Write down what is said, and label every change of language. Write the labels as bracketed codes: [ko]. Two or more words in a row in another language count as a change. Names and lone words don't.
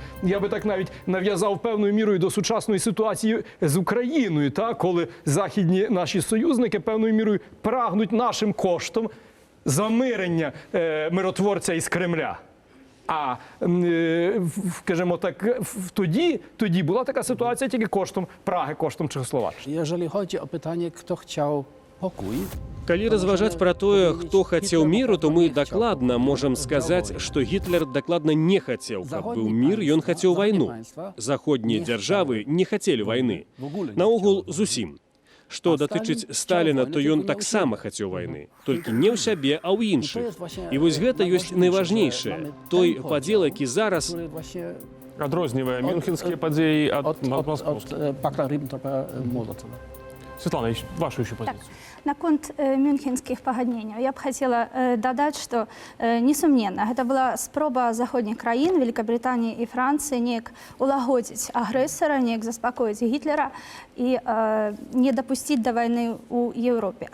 [uk] Я би так навіть нав'язав певною мірою до сучасної ситуації з Україною, коли західні наші союзники певною мірою прагнуть нашим коштом замирення миротворця із Кремля. А скажімо так, тоді була така ситуація тільки коштом Праги, коштом Чехословаччини. [pl] Jeżeli chodzi o pytanie, kto chciał pokój, [be] Калі разважаць пра тое, хто хацеў міру, то мы дакладна можам сказаць, што Гітлер дакладна не хацеў, каб быў мір, ён хацеў вайну. Заходнія дзяржавы не хацелі вайны. Наогул зусім. Што датычыць Сталіна, то ён таксама хацеў вайны, толькі не ў сябе, а ў іншых. І вось гэта ёсць найважнейшае. Той падзел, які зараз [pl] który właśnie [be] Адрознівае мюнхенскія падзеі ад od московскіх. [pl] pakta Ribbentropa-Mołotowa. [ru] Светлана, вашу еще позицию. [be] Наконт мюнхенскіх пагадненняў я б хацела дадаць, што несумненна гэта была спроба заходніх краін, Великабританіі і Францыі неяк улагодзіць агрэсара, неяк заспакоіць Гітлера і не дапусціць да вайны ў Еўропе.